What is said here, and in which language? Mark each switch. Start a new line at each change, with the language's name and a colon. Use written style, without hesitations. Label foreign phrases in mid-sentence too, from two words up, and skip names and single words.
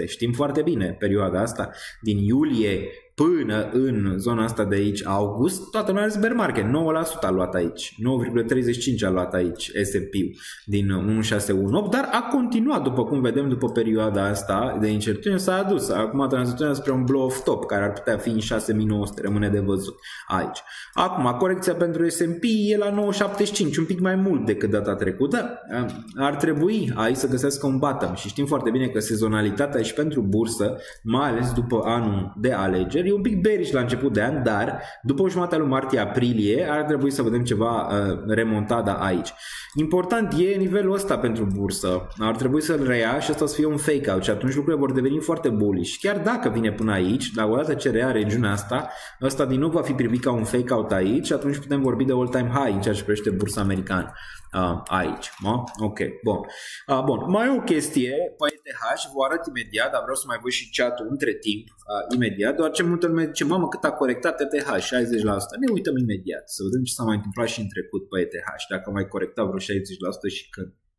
Romanian: Știm foarte bine perioada asta. Din iulie până în zona asta de aici, august, toată lumea a zis
English: bear market.
Romanian: 9% a luat aici. 9,35% a luat aici S&P-ul din 1618, dar a continuat, după cum vedem, după perioada asta de incertitudine, s-a adus. Acum tranziționează spre un
English: blow of top,
Romanian: care ar putea fi în 6900, rămâne de văzut aici. Acum, corecția pentru S&P e la 9,75, un pic mai mult decât data trecută. Ar trebui aici să găsească un bottom și știm foarte bine că sezonalitatea și pentru bursă, mai ales după anul de alegeri, e un pic bearish la început de an, dar după jumătatea lui martie-aprilie ar trebui să vedem ceva remontada aici. Important e nivelul ăsta pentru bursă. Ar trebui să-l reia și asta să fie un fake-out și atunci lucrurile vor deveni foarte bullish. Chiar dacă vine până aici, dar odată ce rea regiunea asta, ăsta din nou va fi privit ca un fake-out aici și atunci putem vorbi de
English: all-time high
Romanian: în ceea ce privește bursa americană. Aici. Ok, bun. Mai e o chestie pe ETH, vă arăt imediat, dar vreau să mai văd și chat-ul între timp, imediat, doar ce multă lume zice, mamă, cât a corectat ETH, 60%. Ne uităm imediat, să vedem ce s-a mai întâmplat și în trecut pe ETH, dacă a mai corectat vreo 60% și când.